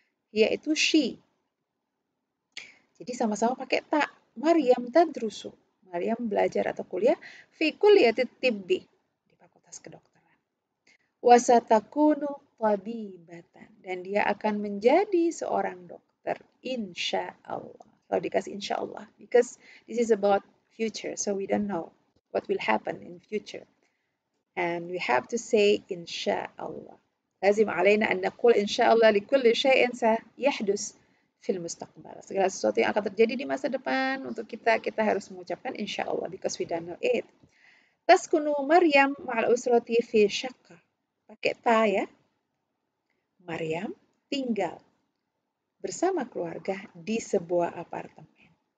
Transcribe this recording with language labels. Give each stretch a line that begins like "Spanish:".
Indonesian: Hiya itu she. Jadi sama-sama pakai ta.
Arabic: Maryam tadrusu.
Indonesian: Maryam belajar atau kuliah
Arabic: fi kulliyati tibbi.
Indonesian: Di fakultas kedokteran.
Arabic: Wasatakunu tabibatan.
Indonesian: Dan dia akan menjadi seorang dokter. Insya Allah. Kalau dikasih insya Allah.
English: Because this is about future. So we don't know what will happen in future. And we have to say
Arabic: إن شاء الله. لازم علينا أن نقول إن شاء الله لكل شيء سيحدث في المستقبل.
Indonesian: Segala sesuatu yang akan terjadi di masa depan untuk kita harus mengucapkan insya Allah
English: because we don't know it.
Arabic: Taskunu Maryam ma'al usrati fi syaqqa.
Indonesian: Pakai ta ya. Maryam tinggal bersama keluarga di sebuah apartemen.